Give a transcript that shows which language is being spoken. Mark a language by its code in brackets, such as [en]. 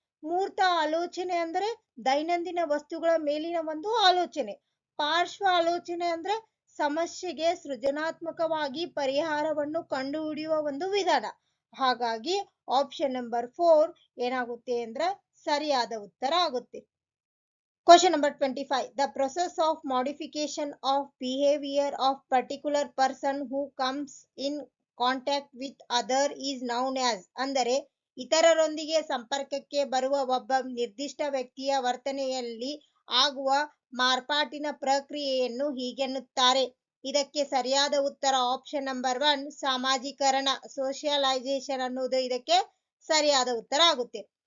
[kn] ಮೂರ್ತ ಆಲೋಚನೆ ಅಂದರೆ ದೈನಂದಿನ ವಸ್ತುಗಳ ಮೇಲಿನ ಒಂದು ಆಲೋಚನೆ. ಪಾರ್ಶ್ವ ಆಲೋಚನೆ ಅಂದ್ರೆ ಸಮಸ್ಯೆಗೆ ಸೃಜನಾತ್ಮಕವಾಗಿ ಪರಿಹಾರವನ್ನು ಕಂಡುಹಿಡಿಯುವ ಒಂದು ವಿಧಾನ. ಹಾಗಾಗಿ ಆಪ್ಷನ್ ನಂಬರ್ 4 ಏನಾಗುತ್ತೆ ಅಂದ್ರೆ ಸರಿಯಾದ ಉತ್ತರ ಆಗುತ್ತೆ. [en] Question number 25. The process of modification of behavior of particular person who comes in contact with other is known as. [kn] ಅಂದರೆ ಇತರರೊಂದಿಗೆ ಸಂಪರ್ಕಕ್ಕೆ ಬರುವ ಒಬ್ಬ ನಿರ್ದಿಷ್ಟ ವ್ಯಕ್ತಿಯ ವರ್ತನೆಯಲ್ಲಿ ಆಗುವ ಮಾರ್ಪಾಟಿನ ಪ್ರಕ್ರಿಯೆಯನ್ನು ಹೀಗೆನ್ನುತ್ತಾರೆ. ಇದಕ್ಕೆ ಸರಿಯಾದ ಉತ್ತರ ಆಪ್ಷನ್ ನಂಬರ್ 1 ಸಾಮಾಜೀಕರಣ ಸೋಷಿಯಲೈಸೇಷನ್ ಅನ್ನೋದು ಇದಕ್ಕೆ ಸರಿಯಾದ ಉತ್ತರ ಆಗುತ್ತೆ.